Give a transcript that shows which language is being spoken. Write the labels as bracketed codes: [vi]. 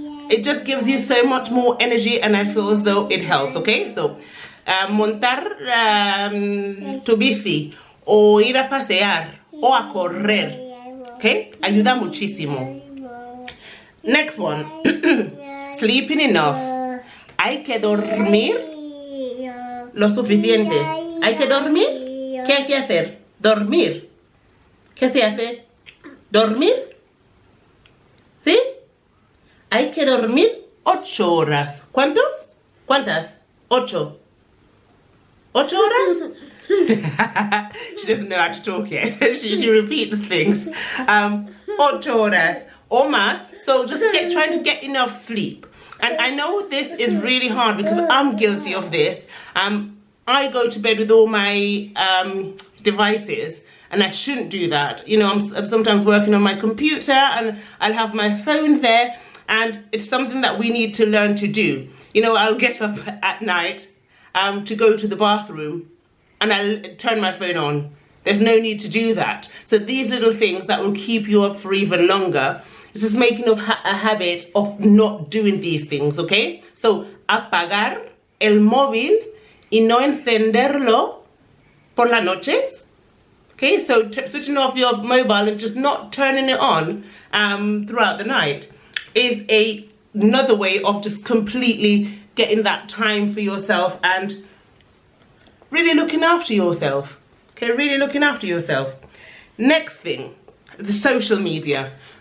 [en] It just gives you so much more energy, and I feel as though it helps. Okay, so [es] montar tu bici, o ir a pasear, o a correr, okay, ayuda muchísimo. [en] Next one, sleeping enough. [es] Hay que dormir lo suficiente. Hay que dormir. ¿Qué hay que hacer? Dormir. ¿Qué se hace? ¿Dormir? ¿Sí? Hay que dormir 8 horas. ¿Cuántos? ¿Cuántas? 8. 8 horas? [en] She doesn't know how to talk yet. she repeats things. [es] 8 horas [en] or más. So just trying to get enough sleep. And I know this is really hard because I'm guilty of this. I go to bed with all my devices, and I shouldn't do that. You know, I'm sometimes working on my computer and I'll have my phone there, and it's something that we need to learn to do. You know, I'll get up at night to go to the bathroom and I'll turn my phone on. There's no need to do that. So these little things that will keep you up for even longer, it's just making a habit of not doing these things, okay? [es] So, apagar el móvil y no encenderlo por las noches. [en] Okay, so switching off your mobile and just not turning it on throughout the night is another way of just completely getting that time for yourself and really looking after yourself. Okay, really looking after yourself. Next thing, the social media.